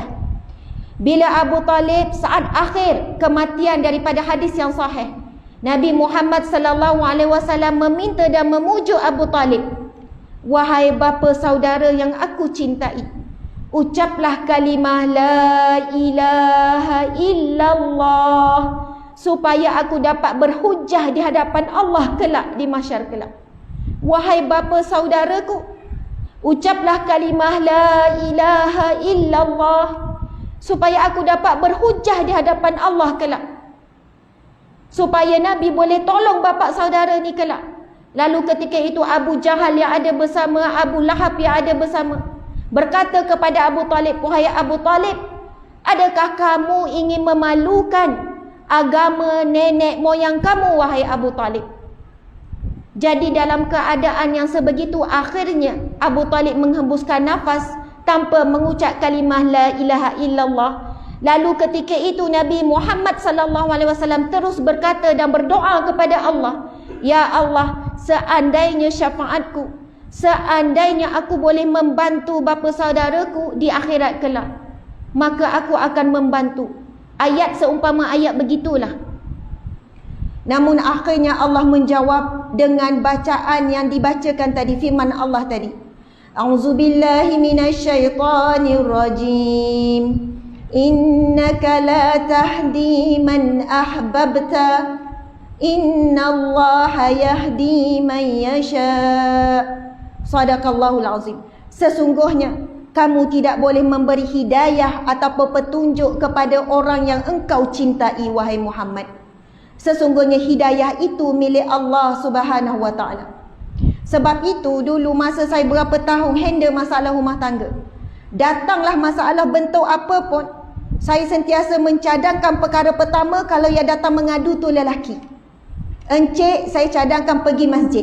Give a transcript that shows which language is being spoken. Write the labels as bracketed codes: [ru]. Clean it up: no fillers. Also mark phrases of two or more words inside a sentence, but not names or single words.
[ms] Bila Abu Talib saat akhir kematian daripada hadis yang sahih, Nabi Muhammad [ar] صلى الله عليه وسلم [ms] meminta dan memujuk Abu Talib, wahai bapa saudara yang aku cintai, ucaplah kalimah [ar] لا إله إلا الله [ms] supaya aku dapat berhujah di hadapan Allah kelak di mahsyar kelak. Wahai bapa saudaraku, ucaplah kalimah [ar] لا إله إلا الله [ms] supaya aku dapat berhujah di hadapan Allah kelak, supaya Nabi boleh tolong bapa saudara ni kelak. Lalu ketika itu Abu Jahal yang ada bersama, Abu Lahab yang ada bersama, berkata kepada Abu Talib, wahai Abu Talib, adakah kamu ingin memalukan agama nenek moyang kamu, wahai Abu Talib? Jadi dalam keadaan yang sebegitu, akhirnya Abu Talib menghembuskan nafas tanpa mengucap kalimah [ar] لا إله إلا الله. [ms] Lalu ketika itu Nabi Muhammad [ar] صلى الله عليه وسلم [ms] terus berkata dan berdoa kepada Allah, [ar] يا الله, [ms] seandainya syafaatku, seandainya aku boleh membantu bapa saudaraku di akhirat kelak, maka aku akan membantu. Ayat seumpama ayat begitulah. Namun akhirnya Allah menjawab dengan bacaan yang dibacakan tadi, firman Allah tadi, [ar] أعوذ بالله من الشيطان الرجيم. إنك لا تهدي من أحببت إن الله يهدي من يشاء. صدق الله العظيم. [ms] Sesungguhnya kamu tidak boleh memberi hidayah ataupun petunjuk kepada orang yang engkau cintai, wahai Muhammad. Sesungguhnya hidayah itu milik Allah [ar] سبحانه وتعالى. [ms] Sebab itu dulu masa saya berapa tahun handle masalah rumah tangga, datanglah masalah bentuk apa pun, saya sentiasa mencadangkan perkara pertama, kalau yang datang mengadu tu lelaki, encik saya cadangkan pergi masjid.